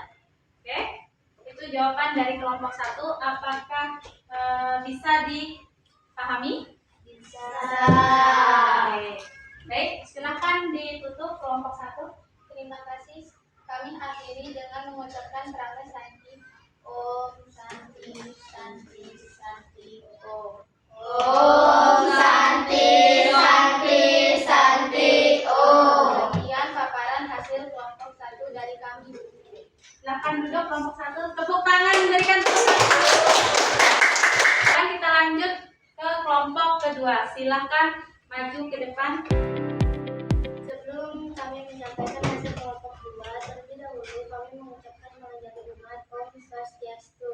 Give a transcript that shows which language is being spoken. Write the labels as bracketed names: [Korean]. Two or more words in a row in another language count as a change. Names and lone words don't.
[Indonesian] Oke, itu jawaban dari kelompok 1. Apakah bisa dipahami? Bisa. Oke. Baik, silakan ditutup kelompok 1. Terima kasih. Kami akhiri dengan mengucapkan [Sanskrit] prana Santi. Om Santi, Santi, Santi, Om. Om Santi, Santi, Santi, Om. [Indonesian] Sekian paparan hasil kelompok 1 dari kami. Silakan duduk kelompok 1. Tepuk tangan memberikan tepuk tangan. Sekarang kita lanjut ke kelompok kedua. Silakan maju ke depan. Sebelum kami menyampaikan hasil kelompok 2, terlebih dahulu kami mengucapkan menjadi umat [Balinese] Om Swastiastu.